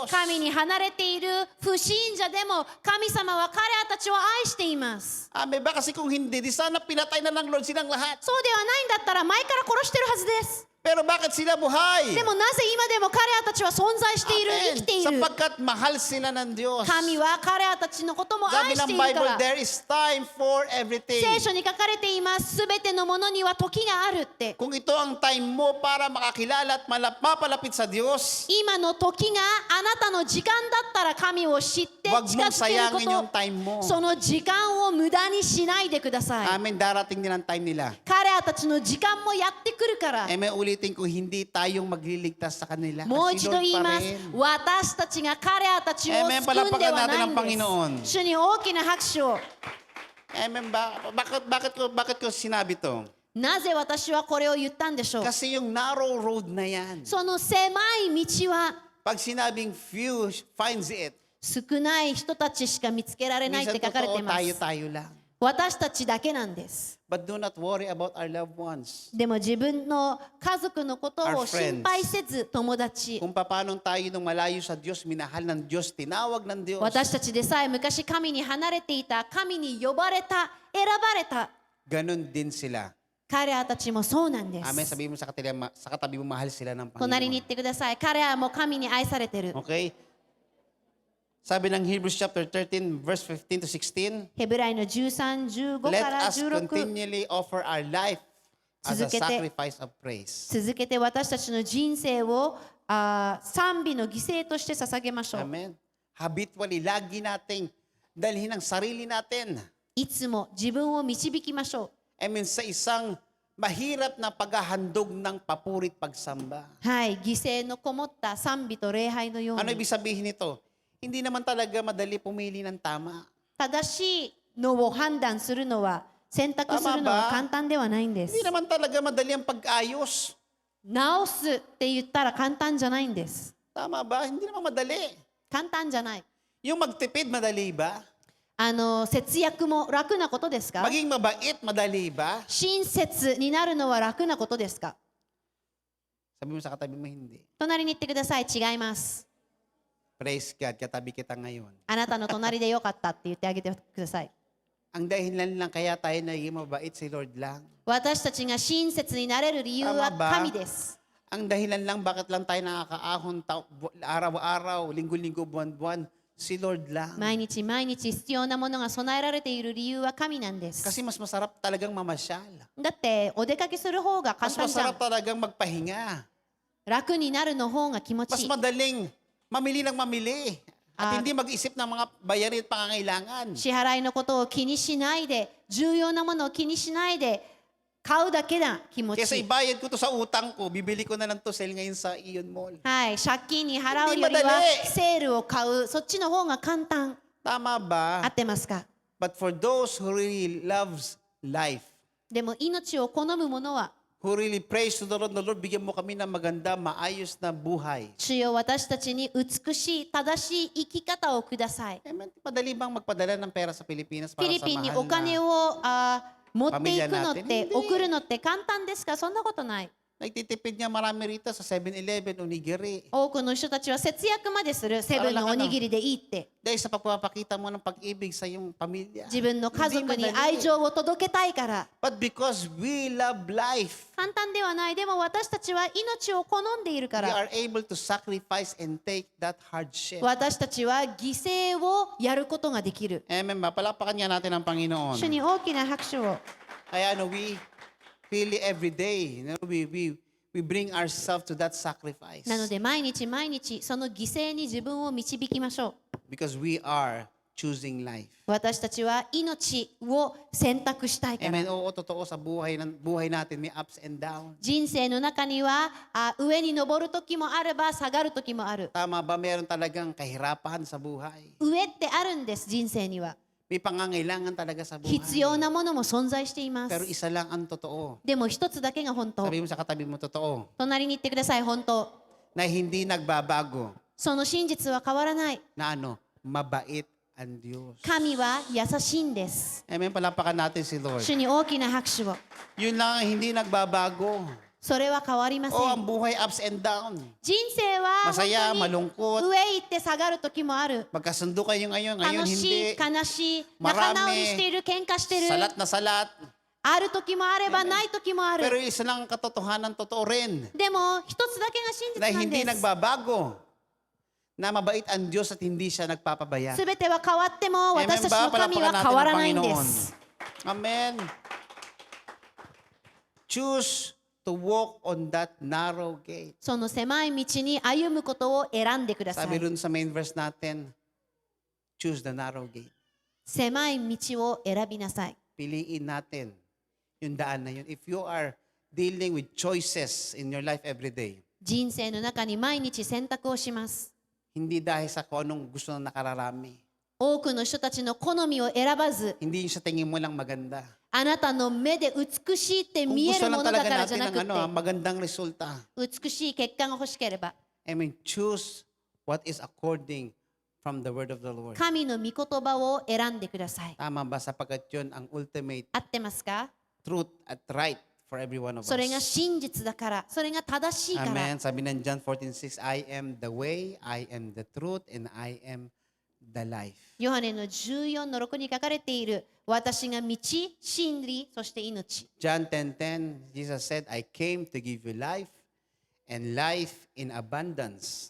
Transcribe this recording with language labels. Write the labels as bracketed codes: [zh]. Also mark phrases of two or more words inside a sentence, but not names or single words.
[ja] 神に離れている不信者でも神様は彼らたちを愛しています。 [tl] Amen ba? Kasi kung hindi, di sana pinatay na ng Lord silang lahat. [ja] そうではないんだったら前から殺してるはずです。 [tl] Pero bakit sila buhay? [ja] でもなぜ今でも彼らたちは存在している、 [tl] Amen. [ja] 生きている。 [tl] Sapagkat mahal sila ng Diyos. [ja] 神は彼らたちのことも [tl] Sabi [ja] 愛して [tl] ng [ja] いるか [tl] Bible, [ja] ら。 [en] there is time for everything. [ja] 聖書に書かれています。すべてのものには時があるって。 [tl] Kung ito ang time mo para makakilala at mapalapit sa Diyos, [ja] 今の時があなたの時間だったら神を知って近 [tl] huwag mong [ja] づけるこ [tl] sayangin yung [ja] と。 [tl] time mo. [ja] その時間を無駄にしないでください。 [tl] Amen, darating din ang time nila. [ja] 彼らたちの時間もやってくるから。 [tl] Amen, ulitin ko, hindi tayong magliligtas sa kanila. [ja] もう [tl] Kasi [ja] 一度 [tl] Lord [ja] 言い [tl] pa [ja] ます。 [tl] rin. [ja] 私たちが彼らたちを救うんで [tl] Amen. [ja] は [tl] Palakpakan [ja] な [tl] natin [ja] い [tl] ang [ja] ん [tl] Panginoon. [ja] です。主に大きな拍手を。 [tl] Amen ba? Bakit ko sinabi to? [ja] なぜ私はこれを言ったんでしょう。 [tl] Kasi yung [en] narrow road [tl] na yan. [ja] その狭い道は [tl] Pag sinabing [en] few finds it, [ja] 少ない人たちしか見つけられないっ [tl] minsan [ja] て書かれて [tl] totoo [ja] います。 [tl] tayo-tayo lang. [ja] 私たちだけなんです。 [en] But do not worry about our loved ones. [ja] でも自分の家族のことを [en] Our friends. [ja] 心配せず、友達、 [tl] Kung paano tayo nung malayo sa Diyos, minahal ng Diyos, tinawag ng Diyos. [ja] 私たちでさえ昔神に離れていた、神に呼ばれた、選ばれた、 [tl] Ganon din sila. [ja] 彼らたちもそうなんで [tl] Amen. [ja] す。 [tl] Sabihin mo sa katabi mo, mahal sila ng [ja] 隣に [tl] Panginoon. [ja] 行ってください。彼らも神に愛されてる。 [tl] Okay? Sabi ng Hebrews [en] chapter 13, verse 15 to 16, [ja] ヘブライの13、15か [en] Let [ja] ら [en] us [ja] 16。 [en] continually offer our life as a [ja] 続けて [en] sacrifice of praise. [ja] 続けて私たちの人生を賛美の犠牲として捧げましょう。 [tl] Amen. Habitually, lagi nating dalhin ang sarili natin. [ja] いつも自分を導きましょ [en] I mean, [tl] sa isang mahirap na paghahandog ng papurit pagsamba. [ja] う。はい、犠牲のこもった賛美と礼拝のよう [tl] Ano [ja] に [tl] ibig sabihin nito? Hindi naman talaga madali pumili ng tama. [ja] 正しいのを判断するのは選択するのは簡単ではないんです [tl] Hindi。naman talaga madali ang pag-ayos. [ja] 直すって言ったら簡単じゃないんです。 [tl] Tama ba? Hindi naman madali. [ja] 簡単じゃない。 [tl] Yung magtipid, madali ba? [ja] 節約も楽なことですか？ [tl] Maging mabait, madali ba? [ja] 親切になるのは楽なことですか？ [tl] Sabi mo sa katabi mo, hindi. [ja] 隣に行ってください。違います。 [en] Praise God, [tl] katabi kita ngayon. [ja] あなたの隣でよかったって言ってあげてください。 [tl] Ang dahilan lang kaya tayo naging mabait si Lord lang. [ja] 私たちが親切になれる理由は [tl] Tama ba? [ja] 神です。 [tl] Ang dahilan lang bakit lang tayo nakakaahon araw-araw, linggo-linggo, buwan-buwan, si Lord lang. [ja] 毎日毎日必要なものが備えられている理由は神なんです。 [tl] Kasi mas masarap talagang mamasyal. [ja] だってお出かけする方が簡 [tl] Mas [ja] 単じゃん [tl] masarap。talagang magpahinga. [ja] 楽になるの方が気持 [tl] Mas [ja] ちいい。 [tl] madaling mamili ng mamili. At hindi mag-isip ng mga bayarin at pangangailangan. [ja] 支払いのことを気にしないで、重要なものを気にしないで、買うだけな気持 [tl] Kesa [ja] ちいい。 [tl] ibayad ko to sa utang ko, bibili ko na lang to sale ngayon sa Ion Mall. [ja] はい、借金に払うより [tl] Hindi [ja] は [tl] madali [ja] セールを買う、そっちの方が簡単。 [tl] Tama [ja] 合 [tl] ba? [ja] ってますか？ [en] But for those who really loves life, [ja] でも命を好む者は、 [en] who really prays to the Lord, [tl] bigyan mo kami ng maganda, maayos na buhay. [ja] 主よ私たちに美しい、正しい生き方をください。 [tl] Madali bang magpadala ng pera sa Pilipinas [ja] フ [tl] para [ja] ィリ [tl] sa [ja] ピンに [tl] mahal [ja] お金 [tl] na? [ja] を持っていくのっ [tl] Pamilya [ja] て [tl] natin? Hindi. [ja] 送るのって簡単ですか？そんなことない。 [tl] Nagtitipid nga marami rito sa 7-Eleven, onigiri. [ja] 多くの人たちは節約までする。セブンのおにぎりでいいって。 [tl] Dahil sa pagpapakita mo ng pag-ibig sa iyong pamilya. [ja] 自分の家族に [tl] Hindi madali. [ja] 愛情を届けたいから。 [en] But because we love life, [ja] 簡単ではない。でも私たちは命を好んでいるか [en] we [ja] ら。 [en] are able to sacrifice and take that hardship. [ja] 私たちは犠牲をやることができる。 [tl] Amen ba? Palapakan nga natin ang Panginoon. [ja] 主に大きな拍手を。 [en] Kaya we really every day, we bring ourselves to that sacrifice. [ja] なので毎日毎日その犠牲に自分を導きましょう。 [en] Because we are choosing life. [ja] 私たちは命を選択したいから。 [tl] Amen. Oo, totoo sa buhay natin may [en] ups and downs. [ja] 人生の中には上に登る時もあれば下がる時もある。 [tl] Tama ba? Meron talagang kahirapan sa buhay. [ja] 上ってあるんです、人生には。 [tl] May pangangailangan talaga sa buhay. [ja] 必要なものも存在していま [tl] Pero [ja] す。 [tl] isa lang ang totoo. [ja] でも一つだけが本当。 [tl] Sabi mo sa katabi mo, totoo. [ja] 隣に行ってください、本当。 [tl] Na hindi nagbabago. [ja] その真実は変わらない。 [tl] Na mabait ang Diyos. [ja] 神は優しいんです。 [tl] Amen. Palapakan natin si Lord. [ja] 主に大きな拍手を。 [tl] Yun lang ang hindi nagbabago. [ja] それは変わりませ [tl] Oh, [ja] ん。 [tl] ang buhay [en] ups and down. [ja] 人生は [tl] Masaya, [ja] 本当に [tl] malungkot. [ja] 上行って下がる時もある。 [tl] Magkasundo kayo ngayon [ja] 楽 [tl] hindi. [ja] しい、悲しい、 [tl] Marami. [ja] 仲直りしている、喧嘩してる。 [tl] Salat na salat. [ja] ある時もあればない時もあ [tl] Pero [ja] る。 [tl] isa lang ang katotohanan, totoo rin. [ja] でも一つだけが真実 [tl] Na [ja] なん [tl] hindi [ja] です。 [tl] nagbabago. Na mabait ang Diyos at hindi siya nagpapabaya. [ja] すべては変わっても [tl] Amen [ja] 私たちの [tl] ba? [ja] 神は [tl] Palapakan [ja] 変わら [tl] natin [ja] ない [tl] ang [ja] んで [tl] Panginoon. [ja] す。 [tl] Amen. [en] Choose to walk on that narrow gate. [ja] その狭い道に歩むことを選んでくださ [tl] Sabi [ja] い。 [tl] dun sa [en] main verse [tl] natin, [en] choose the narrow gate. [ja] 狭い道を選びなさい。 [tl] Piliin natin yung daan na yun. [en] If you are dealing with choices in your life every day, [ja] 人生の中に毎日選択をします。 [tl] hindi dahil sa kung anong gusto na nakararami. [ja] 多くの人たちの好みを選ばず、 [tl] Hindi yung sa tingin mo lang maganda. [ja] あなたの目で美しいって [tl] Kung [ja] 見え [tl] gusto [ja] るも [tl] lang [ja] のだ [tl] talaga [ja] からじゃ [tl] natin [ja] な [tl] ng [ja] くて、 [tl] magandang resulta. [ja] 美しい結果が欲しければ、 [en] I mean, choose what is according from the word of the Lord. [ja] 神の御言葉を選んでください。 [tl] Tama ba? Sapagkat yun ang ultimate [ja] 合ってますか？ [en] truth at right for every one of us. [ja] それが真実だから、それが正しいから。 [tl] Amen. Sabi ng John 14:6, [en] I am the way, I am the truth, and I am the life. [ja] ヨハネの14の6に書かれている、私が道、真理、そして命。 [en] John 10:10, Jesus said, I came to give you life and life in abundance.